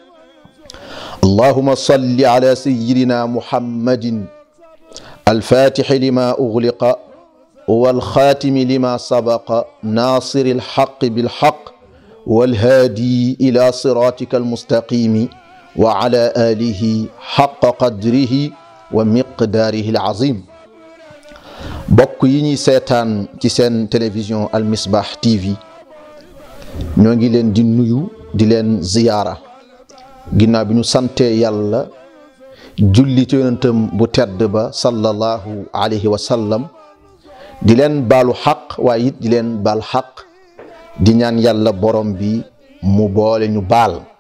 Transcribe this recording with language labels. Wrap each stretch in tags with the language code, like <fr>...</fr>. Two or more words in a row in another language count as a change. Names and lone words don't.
<ar>اللهم صل على سيدنا محمد الفاتح لما أغلق والخاتم لما سبق ناصر الحق بالحق والهادي إلى صراطك المستقيم وعلى آله حق قدره ومقداره العظيم.</ar> <wo>bokk yi ñuy seetaan ci seen télévision Al Misbah TV ñoo ngi leen di nuyu di leen ziyaara ginnaaw bi ñu sante yàlla julli ci yonentam bu tedd ba</wo> <ar>صلى الله عليه وسلم</ar> <wo>di leen baalu xaq waaye it di leen baal xaq di ñaan yàlla borom bi mu boole ñu baal</wo>